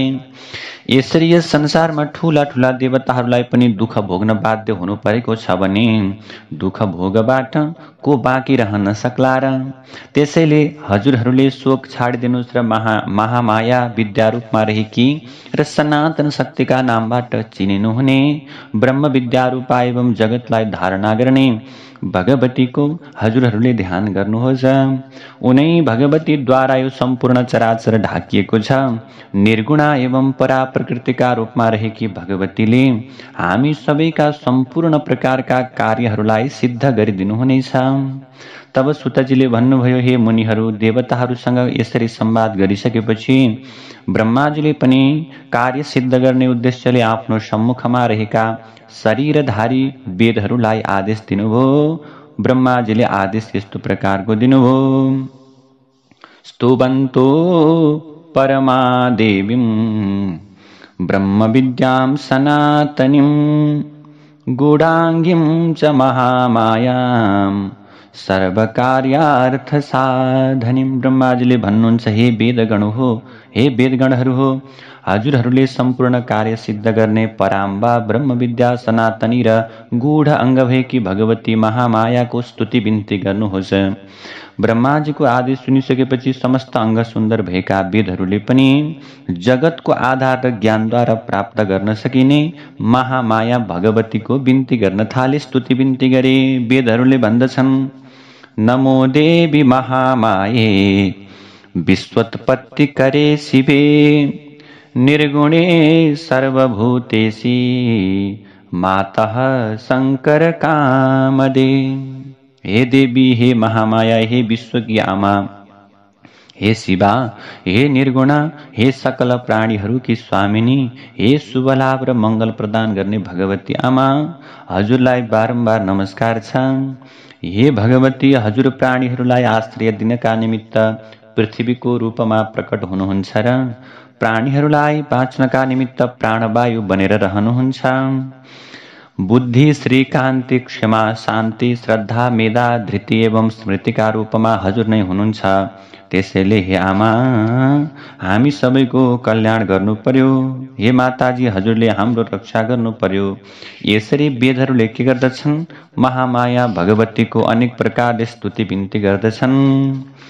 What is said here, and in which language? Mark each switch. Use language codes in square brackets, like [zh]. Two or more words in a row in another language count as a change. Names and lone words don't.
[ne] यसरी यस संसारमा ठूला ठूला देवताहरूलाई पनि दुःख भोग्न बाध्य हुनु परेको छ भने दुःख भोगबाट को बाँकी रहन सक्ला र? त्यसैले हजुरहरूले शोक छाडिदिनुस् र महामाया विद्या रूपमा रहेकी र सनातन शक्तिका नामबाट चिनिनुहुने ब्रह्म विद्या रूपा एवं जगतलाई धारणा गर्ने भगवतीको हजुरहरूले ध्यान गर्नुहोस्। उनै भगवतीद्वारा यो सम्पूर्ण चराचर ढाकिएको छ। निर्गुणा एवं परा प्रकृतिका रूपमा रहेकी भगवतीले हामी सबैका सम्पूर्ण प्रकारका कार्यहरूलाई सिद्ध गरिदिनुहुनेछ। तब सुतजीले भन्नुभयो, हे मुनिहरू, देवताहरूसँग यसरी संवाद गरिसकेपछि ब्रह्माजीले पनि कार्य सिद्ध गर्ने उद्देश्यले आफ्नो सम्मुखमा रहेका शरीरधारी वेदहरूलाई आदेश दिनुभयो। ब्रह्माजीले आदेश यस्तो प्रकारको दिनुभयो, [sa] स्तुवन्तो परमा देवीं ब्रह्म विद्यां सनातनीं गूढाङ्गीं च महामायां सर्वकार्यार्थ साधनीं। [ne] ब्रह्माजीले भन्नुहुन्छ, हे वेदगण हो, हे वेदगणहरू हो, हजुरहरूले सम्पूर्ण कार्य सिद्ध गर्ने पराम्बा ब्रह्म विद्या सनातनी र गूढ अङ्ग भएकी भगवती महामायाको स्तुति बिन्ती गर्नुहोस्। ब्रह्माजीको आदेश सुनिसकेपछि समस्त अङ्ग सुन्दर भएका वेदहरूले पनि जगतको आधार र ज्ञानद्वारा प्राप्त गर्न सकिने महामाया भगवतीको बिन्ती गर्न थाले, स्तुति बिन्ती गरे। वेदहरूले भन्दछन्, [sa] नमो देवी महामाये विश्वोत्पत्ति करे शिवे निर्गुणे सर्वभूतेशी मातः शंकर कामदे। [ne] हे देवी, हे महामाया, हे विश्व की आमा, हे शिवा, हे निर्गुणा, हे सकल प्राणीहरू की स्वामिनी, हे शुभ लाभ र मङ्गल प्रदान गर्ने भगवती आमा, हजुरलाई बारम्बार नमस्कार छ। हे भगवती, हजुर प्राणीहरूलाई आश्रय दिनका निमित्त पृथ्वीको रूपमा प्रकट हुनुहुन्छ र प्राणीहरूलाई बाँच्नका निमित्त प्राणवायु बनेर रहनुहुन्छ। बुद्धि, श्री, कान्ति, क्षमा, शान्ति, श्रद्धा, मेधा, धृति एवं स्मृतिका रूपमा हजुर नै हुनुहुन्छ। त्यसैले हे आमा, हामी सबैको कल्याण गर्नु पर्यो। हे माताजी, हजुरले हाम्रो रक्षा गर्नु पर्यो। यसरी वेदहरूले के गर्दछन्? महामाया भगवतीको अनेक प्रकारले स्तुति बिन्ती गर्दछन्।